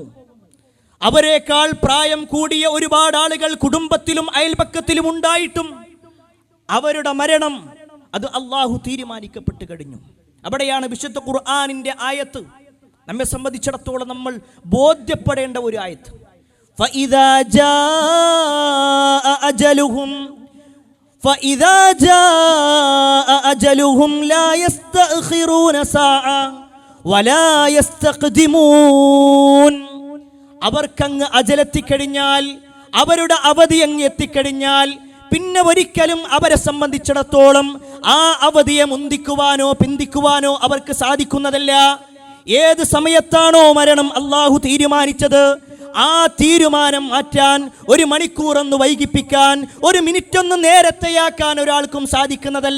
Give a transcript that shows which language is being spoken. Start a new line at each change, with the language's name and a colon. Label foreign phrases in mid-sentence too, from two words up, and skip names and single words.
Malayalam: അവരെക്കാൾ പ്രായം കൂടിയ ഒരുപാട് ആളുകൾ കുടുംബത്തിലും അയൽപക്കത്തിലും ഉണ്ടായിട്ടും അവരുടെ മരണം അത് അല്ലാഹു തീരുമാനിക്കപ്പെട്ടു കഴിഞ്ഞു. അവിടെയാണ് വിശുദ്ധ ഖുർആനിന്റെ ആയത്ത് നമ്മെ സംബന്ധിച്ചിടത്തോളം നമ്മൾ ബോധ്യപ്പെടേണ്ട ഒരു ആയത്ത്.
Arabic: فإذا جاء أجلهم لا يستأخرون ساعة ولا يستقدمون.
Malayalam: അവർക്കങ്ങ് അജലെത്തിക്കഴിഞ്ഞാൽ, അവരുടെ അവധി അങ്ങ് എത്തിക്കഴിഞ്ഞാൽ പിന്നെ ഒരിക്കലും അവരെ സംബന്ധിച്ചിടത്തോളം ആ അവധിയെ മുന്തിക്കുവാനോ പിന്തിക്കുവാനോ അവർക്ക് സാധിക്കുന്നതല്ല. ഏത് സമയത്താണോ മരണം അല്ലാഹു തീരുമാനിച്ചത്, ആ തീരുമാനം മാറ്റാൻ, 1 മണിക്കൂറൊന്ന് വൈകിപ്പിക്കാൻ, 1 മിനിറ്റൊന്ന് നേരത്തെയാക്കാൻ ഒരാൾക്കും സാധിക്കുന്നതല്ല.